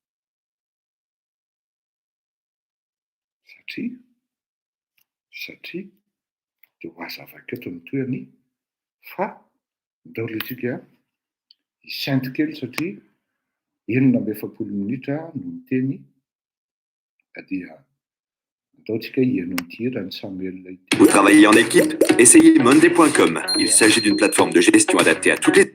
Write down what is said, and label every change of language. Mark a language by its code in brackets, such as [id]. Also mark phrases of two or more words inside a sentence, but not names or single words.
[mg] Satria dia ho azavako eto ny toerany fa daholo isika hisainty kely satria 9 minitra no miteny dia ataontsika hihaino ny Samuel. [fr] Vous travaillez en équipe? Essayez Monday.com. Il s'agit d'une plateforme de gestion adaptée à toutes les...